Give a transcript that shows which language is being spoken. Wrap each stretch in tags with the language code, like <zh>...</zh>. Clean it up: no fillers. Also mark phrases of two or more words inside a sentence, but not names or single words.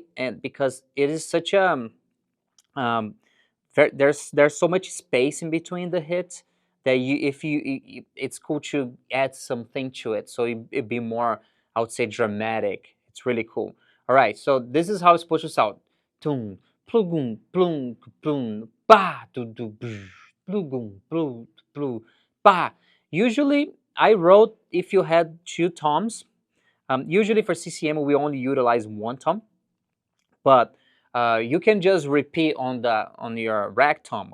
<en>And because it is such a um, there's so much space in between the hits that if it's cool to add something to it, so it'd be more, I would say, dramatic. It's really cool. All right, so this is how it's supposed to sound. Tum, plugum, plum, plum, ba, do do, plugum, plu, plu, ba. Usually, I wrote if you had 2 toms. Usually for CCM, we only utilize 1 tom, but you can just repeat on your rack tom.</en>